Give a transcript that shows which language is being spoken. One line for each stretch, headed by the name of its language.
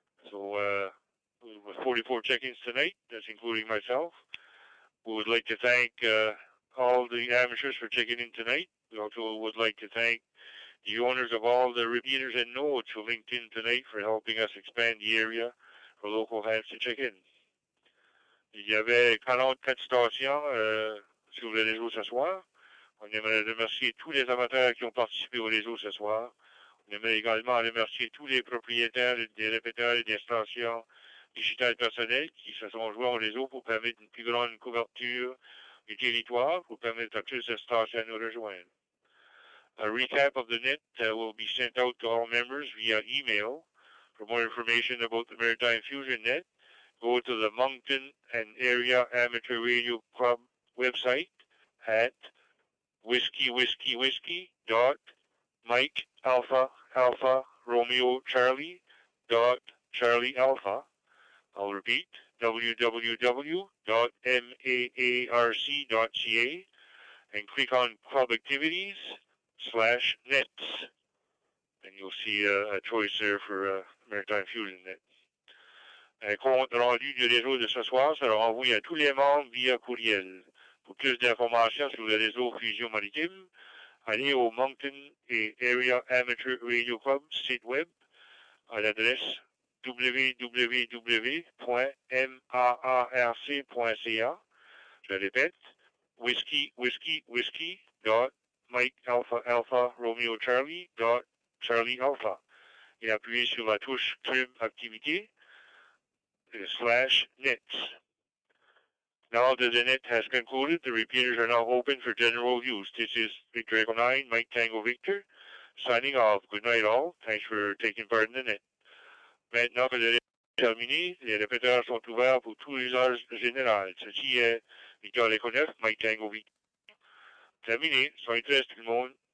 English: So with 44 check-ins tonight, that's including myself. We would like to thank all the amateurs for checking in tonight. We also would like to thank the owners of all the repeaters and nodes who linked in tonight for helping us expand the area for local hands to check in.
French: Il y avait 44 stations sur le réseau ce soir. On aimerait remercier tous les amateurs qui ont participé au réseau ce soir. On aimerait également remercier tous les propriétaires des répéteurs et des stations digitales personnelles qui se sont joints au réseau pour permettre une plus grande couverture du territoire, pour permettre à plus de stations de nous rejoindre.
English: A recap of the net will be sent out to all members via email. For more information about the Maritime Fusion Net, go to the Moncton and Area Amateur Radio Club website at whiskey.mike.alpha.Romeo.Charlie.Charlie.Alpha. I'll repeat, www.maarc.ca, and click on Club Activities /nets. And you'll see a choice there for Maritime Fusion Net.
French: Un compte rendu du réseau de ce soir sera envoyé à tous les membres via courriel. Pour plus d'informations sur le réseau Fusion Maritime, allez au Moncton et Area Amateur Radio Club site web à l'adresse www.maarc.ca. Je répète, whiskey.mike.alpha.Romeo.Charlie.Charlie.Alpha. Et appuyez sur la touche Club Activité /nets.
English: Now that the net has concluded, the repeaters are now open for general use. This is Victor Echo 9, Mike Tango Victor, signing off. Good night all. Thanks for taking part in the net.
French: Maintenant que le net est terminé, les répéteurs sont ouverts pour tous les usages généraux. Ceci est Victor Echo 9, Mike Tango Victor. Terminé. Soyez très tout le monde.